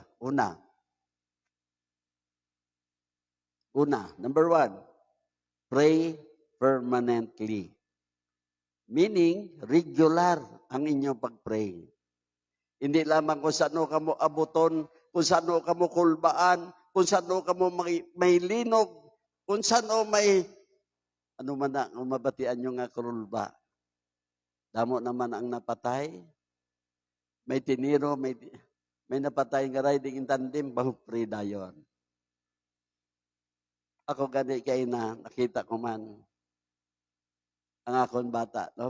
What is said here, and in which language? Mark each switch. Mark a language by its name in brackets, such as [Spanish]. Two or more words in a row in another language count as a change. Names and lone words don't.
[Hiligaynon] Una, [English] number 1, pray permanently. [Hiligaynon] Meaning, regular ang inyong pag-pray. Hindi lamang kung saan ka mo abuton, kung saan ka mo kulbaan, kung saan ka mo may linog, kung saan may, ano man na, mabatian nyo nga kulba. Damo naman ang napatay, may tiniro, may napatay nga [English] riding in tandem, [Hiligaynon] pag-pray dayon. Ako gani kay na, nakita ko man, ang akong bata, no?